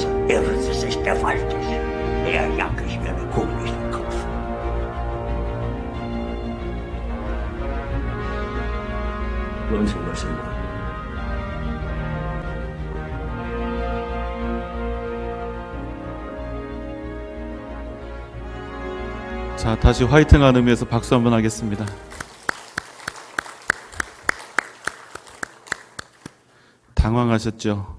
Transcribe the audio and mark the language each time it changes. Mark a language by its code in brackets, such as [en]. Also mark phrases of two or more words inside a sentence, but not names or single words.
[de] Irren Sie sich gewaltig. Eher jag ich mir eine Kugel durch den Kopf. Wollen Sie was immer? [ko] 자, 다시 화이팅하는 의미에서 박수 한번 하겠습니다. 당황하셨죠?